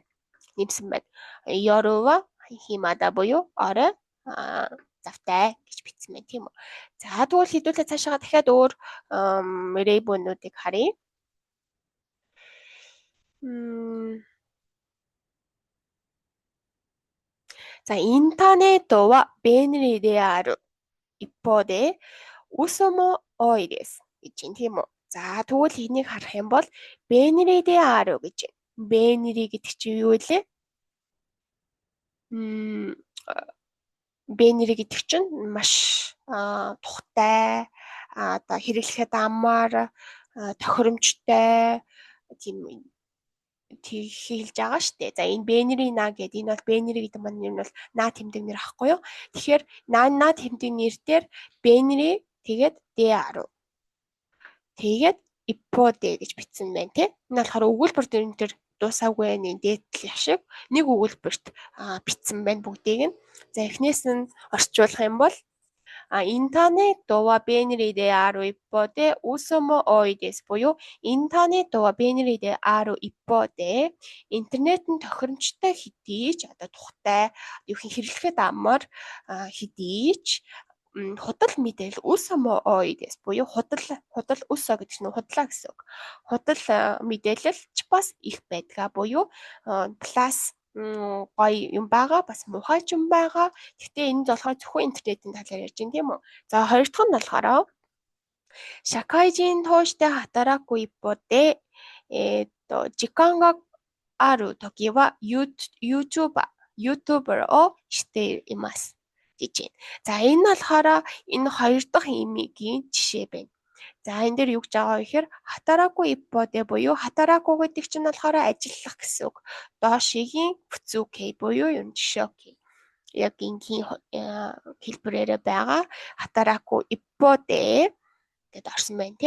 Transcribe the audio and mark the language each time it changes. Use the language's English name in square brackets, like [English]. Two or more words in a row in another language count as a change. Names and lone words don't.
[Mongolian] Нэмсэн байна. [Japanese] 夜は暇だ [Mongolian] буюу орой завтай гэж бичсэн байна тийм үү. За тэгвэл хэдүүлээ цаашаа дахиад өөр рейбонуудыг харъя. [Japanese] За インターネットは便利である一方で嘘も多いです [Mongolian] гэж юм тийм үү. За тэгвэл энийг харах юм бол [Japanese] 便利である [Mongolian] гэж байна. Бенри гэдэг чинь юу вэ? Бенри гэдэг чинь маш тухтай, одоо хэрэглэхэд амар тохиромжтой тийм хэлж байгаа шүү дээ. За энэ [Japanese] 便利な [Mongolian] гэдэг энэ бол бенри гэдэг маань юм бол наа тэмдэг нэр ахгүй юу? Тэгэхээр наа тэмдэг нэр дээр бенри тэгээд д10 тэгээд ипподе гэж бичсэн байна тий. Энэ болохоор өгүүлбэр дээр дуусаагүй нэг дээдлэх шиг нэг өгүүлбэрт бичсэн байна бүгдийг нь. За эхнээс нь орчуулах юм бол [Japanese] インターネットは便利である一方で嘘も多いです [Mongolian] буюу [Japanese] インターネットは便利である一方で [Mongolian] интернет нь тохиромжтой хэдий ч одоо тухтай юу хэрэглэхэд амар хэдий ч худал мэдээлэл [Japanese] 嘘も多いです [Mongolian] буюу худал усо гэдэг нь худлаа гэсэн үг. Худал мэдээлэл ч бас их байдгаа буюу плюс гоё юм байгаа бас муухай ч юм байгаа. Гэхдээ энэ нь болохоор зөвхөн интернетийн талаар ярьж байна тийм үү. [Japanese] За хоёр дахь нь болохоор 社会人として働く一方で時間があるときはYouTuber をしています [Mongolian] гэж байна. За энэ нь болохоор энэ хоёр дахь имигийн жишээ байна. За энэ дээр юу гэж байгаа вэ гэхээр [Japanese] 働く一方で [Mongolian] буюу хатараку гэдэг чинь болохоор ажиллах гэсэн үг. Доошигийн фүцүкэй буюу юм жишээ. Яг ингийн хэлбэрээр байгаа [Japanese] 働く一方で [Mongolian] гэдээ орсон байна тий.